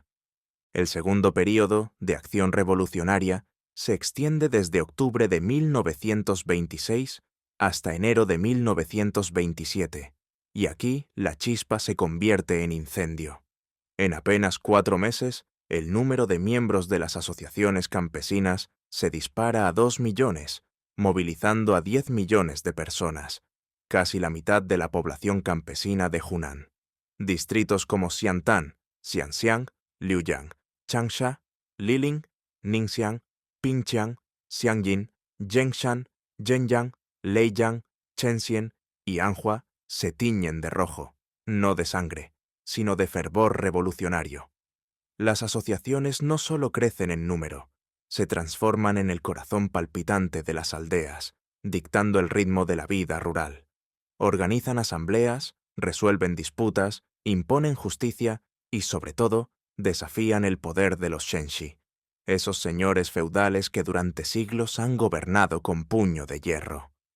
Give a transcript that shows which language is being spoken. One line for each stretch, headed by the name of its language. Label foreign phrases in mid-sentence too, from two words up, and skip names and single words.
Spanish: El segundo período, de acción revolucionaria, se extiende desde octubre de 1926 hasta enero de 1927, y aquí la chispa se convierte en incendio. En apenas 4 meses, el número de miembros de las asociaciones campesinas se dispara a 2 millones, movilizando a 10 millones de personas, casi la mitad de la población campesina de Hunan. Distritos como Xiantan, Xianxiang, Liuyang, Changsha, Liling, Ningxiang, Pingqiang, Xiangjin, Zhengshan, Zhenyang, Leiyang, Chenxian y Anhua se tiñen de rojo, no de sangre, sino de fervor revolucionario. Las asociaciones no solo crecen en número, se transforman en el corazón palpitante de las aldeas, dictando el ritmo de la vida rural. Organizan asambleas, resuelven disputas, imponen justicia y, sobre todo, desafían el poder de los Shenshi, esos señores feudales que durante siglos han gobernado con puño de hierro.